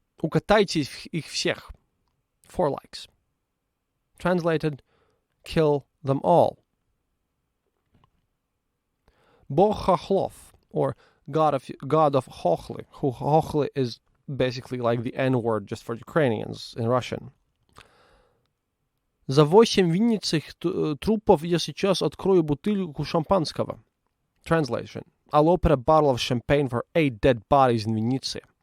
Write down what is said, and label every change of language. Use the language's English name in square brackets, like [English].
[Russian] Укатайте их всех. [English] 4 likes. Translated, kill them all. Bog Chochlov, or God of Chochly, who Chochly is basically like the N-word just for Ukrainians in Russian. [Russian] За 8 винницых трупов я сейчас открою бутылку шампанского. [English] Translation, I'll open a bottle of champagne for 8 dead bodies in Vinnytsa.